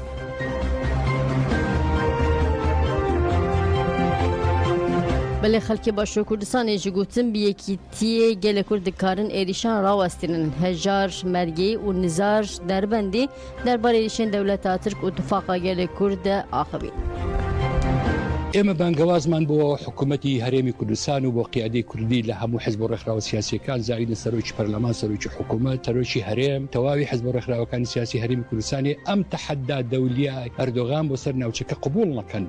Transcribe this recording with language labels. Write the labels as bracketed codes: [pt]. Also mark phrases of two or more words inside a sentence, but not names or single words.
[ku] Belê xelkê Başûra Kurdistanê ji gotin bi yekîtiyê gelek Kurd dikarin êrîşan rawestînin. Hejar Mergê û Nizar Derbendî derbarê êrişên Dewleta Tirk û Tifaka Gelek Kurd de axivî. [ckb] ئێمە بانگەوازمان بۆ حکوومەتی هەرێمی کوردستان و بۆ قیادەی کوردی لە هەموو حزب و ڕێکخراوە سیاسیەکان زائیدە سەرۆکی پەرلەمان سەرۆکی حکوومەت تەرۆکی هەرێم تەواوی حزب و ڕێکخراوەکانی سیاسی هەرێمی کوردستانی ئەم تەحەدا دەولیە ئەردۆغان بۆ سەر ناوچەکە قبوڵ نەکەن.